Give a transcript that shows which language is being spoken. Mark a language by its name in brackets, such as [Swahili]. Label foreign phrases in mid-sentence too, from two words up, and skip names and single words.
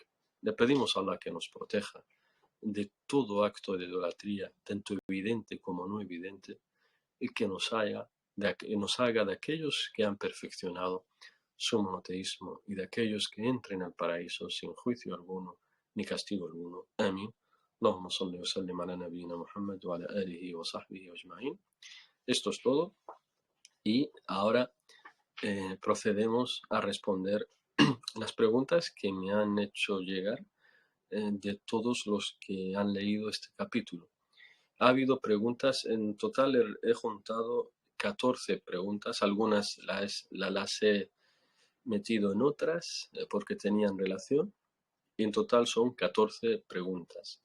[Spanish] Le pedimos a Allah que nos proteja de todo acto de idolatría, tanto evidente como no evidente, y que nos haga de aquellos que han perfeccionado su monoteísmo y de aquellos que entren al paraíso sin juicio alguno ni castigo alguno. Amén. [Arabic] اللهم صل وسلم على نبينا محمد وعلى آله وصحبه أجمعين. [Spanish] Esto es todo y ahora procedemos a responder las preguntas que me han hecho llegar de todos los que han leído este capítulo. Ha habido preguntas, en total he juntado 14 preguntas, algunas las he metido en otras porque tenían relación, y en total son 14 preguntas.